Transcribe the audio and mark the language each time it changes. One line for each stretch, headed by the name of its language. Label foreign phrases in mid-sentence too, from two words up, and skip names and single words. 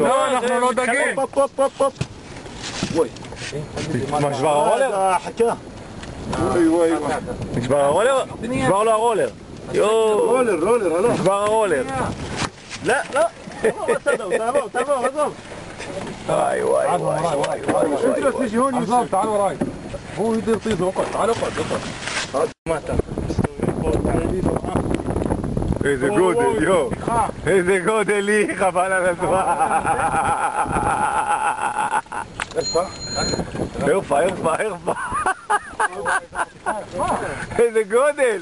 Hebrew: לא, אנחנו לא דגים. פופ. וואי. נשבר הרולר? חכה. וואי. נשבר הרולר? נשבר לו הרולר. רולר. נשבר הרולר. לא. תעבור, עזוב. וואי.
Arabic: عزام تعال وراي هو يقدر يطير وقت تعال اقعد
Hebrew: מטה. איזה גודל, יו. איזה גודל לי, חבל על הזמן. הרפה. איזה גודל.